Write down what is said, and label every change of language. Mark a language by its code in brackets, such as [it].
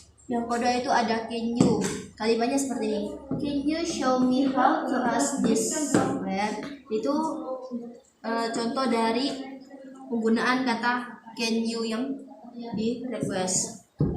[id] Yang kedua itu ada can you. Kalimatnya seperti ini. [en] Can you show me how to ask this software? [id] Itu contoh dari penggunaan kata can you yang di request.